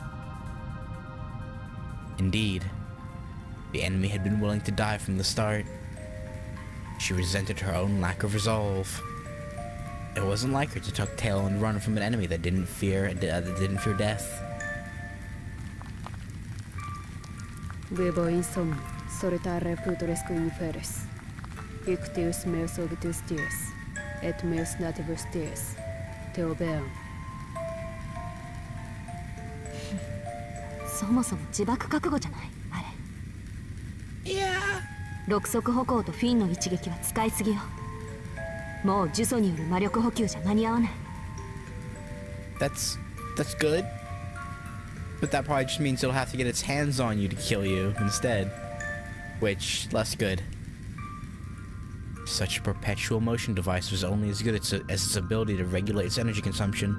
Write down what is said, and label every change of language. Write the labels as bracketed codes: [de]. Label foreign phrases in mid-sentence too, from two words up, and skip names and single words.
[en] Indeed, the enemy had been willing to die from the start. She resented her own lack of resolve. It wasn't like her to tuck tail and run from an enemy that didn't fear death. [la] Vivo insomni, solitare putres inferis. Ictius meus auditus dies, et meus nativus dies, te obeam. [ja] そもそも自爆覚悟じゃないあれ。6速歩行とフィンの一撃は使いすぎよ。もう呪詛による魔力補給じゃ間に合わない。 [en] That's good. But that probably just means it'll have to get its hands on you to kill you instead. Which, less good. Such a perpetual motion device was only as good as its ability to regulate its energy consumption.